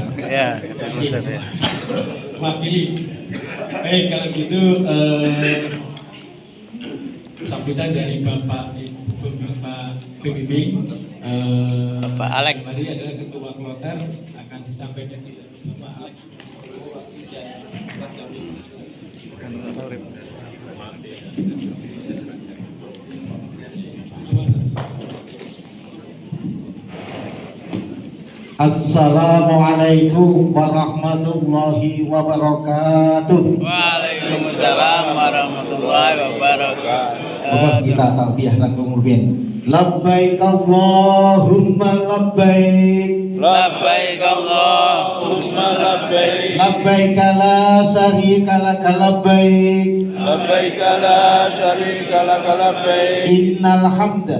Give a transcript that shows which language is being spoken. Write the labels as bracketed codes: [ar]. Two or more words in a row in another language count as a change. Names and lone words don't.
[id] Ya, Kloter ya. Wakili. Baik, kalau gitu sambutan dari Bapak Ibu pembimbing Pak Alex. Tadi adalah Ketua Kloter akan disampaikan Bapak Alex. [ar] السلام عليكم ورحمة الله وبركاته. وعليكم السلام ورحمة الله وبركاته. [id] Kita talbiyah langkung rubin. [ar] لبيك اللهم لبيك. لبيك اللهم لبيك. لبيك لا شريك لك لبيك. لبيك لا شريك لك لبيك. إن الحمد